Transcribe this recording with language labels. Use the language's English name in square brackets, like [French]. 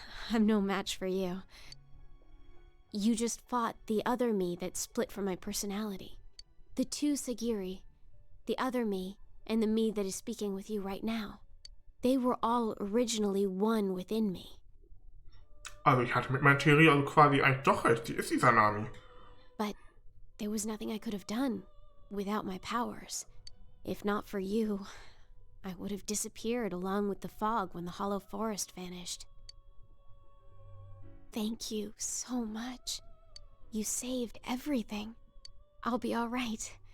[English] I'm no match for you. You just fought the other me that split from my personality. The two Sagiri, the other me, and the me that is speaking with you right now. They were all originally one within me. [German] Also ich hatte mit meiner Theorie also quasi eigentlich doch recht, die ist Izanami. [English] But there was nothing I could have done without my powers. If not for you, I would have disappeared along with the fog when the hollow forest vanished. Thank you so much. You saved everything. I'll be all right.